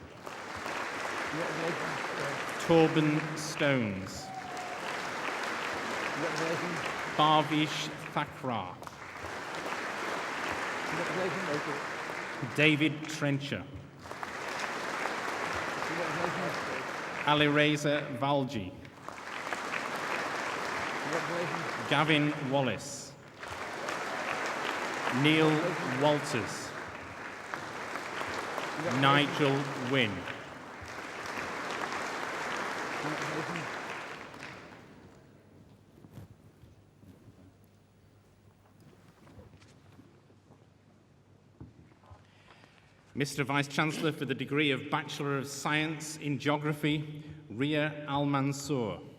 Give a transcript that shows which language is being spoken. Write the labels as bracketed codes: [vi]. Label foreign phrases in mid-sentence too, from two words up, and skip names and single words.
[en] Torben Stones. Barvish Thakrar. David Trencher. Alireza Valji. Congratulations. Gavin Wallace. Neil Walters. Nigel Wynne. Congratulations. Mr. Vice-Chancellor, for the degree of Bachelor of Science in Geography, Ria Al-Mansour.